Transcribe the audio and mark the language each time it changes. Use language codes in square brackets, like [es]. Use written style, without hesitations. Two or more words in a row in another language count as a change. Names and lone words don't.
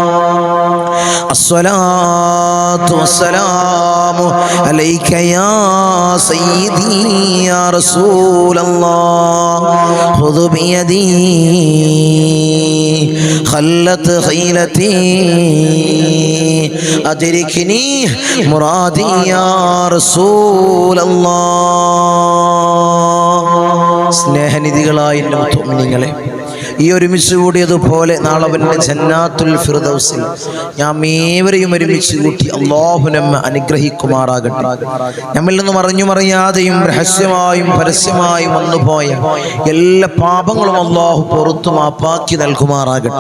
[ar] الصلاة والسلام عليك يا سيدي يا رسول الله. خذ بيدي خلت خيلتي أدركني مرادي يا رسول الله. [ml] സ്നേഹനിധികളായ മുഅ്മിനീങ്ങളെ, ഈ ഒരുമിച്ച് കൂടിയതുപോലെ നാളെ അവൻ്റെ ജന്നാത്തുൽ ഫിർദൗസിൽ നാം ഏവരെയും ഒരുമിച്ച് കൂട്ടി അല്ലാഹു നമ്മെ അനുഗ്രഹിക്കുമാറാകട്ടെ. നമ്മിൽ നിന്നും അറിഞ്ഞുമറിയാതെയും രഹസ്യമായും പരസ്യമായും വന്നുപോയ എല്ലാ പാപങ്ങളും അല്ലാഹു പുറത്തു മാപ്പാക്കി നൽകുമാറാകട്ടെ.